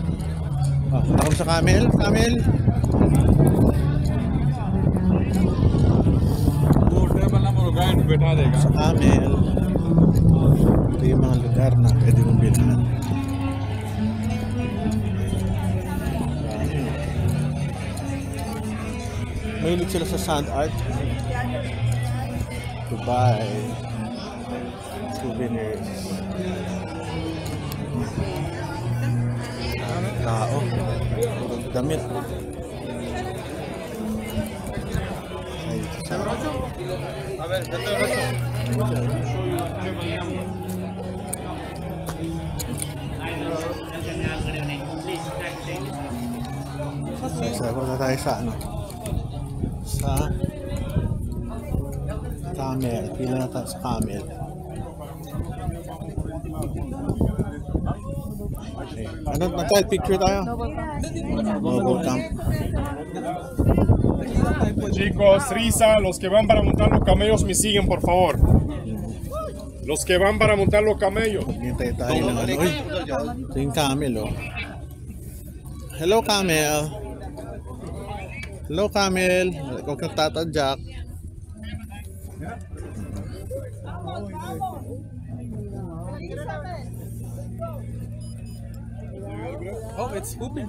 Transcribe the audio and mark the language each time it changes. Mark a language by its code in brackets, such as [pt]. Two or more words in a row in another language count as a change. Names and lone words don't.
[tl] Ako sa camel. Camel. Sa camel. Ito yung mga lugar na pwede mong bilhan. Mahilig sila sa sand art. [en] To buy souvenirs. [tl] Tao. Damit. Ay, Punta tayo sa ano? Sa camel. Pila na tayo sa camel. Okay. Ano? Nag-child picture tayo? Noble Camp. [es] Chicos, risa, los que van para montar los camellos me siguen, por favor. Los que van para montar los camellos. [tl] Hintay tayo ng ano. Uy, ito yung camel, oh. [en] Hello, camel. Hello, camel. [tl] Huwag kang tatadyak. [en] Oh, it's pooping.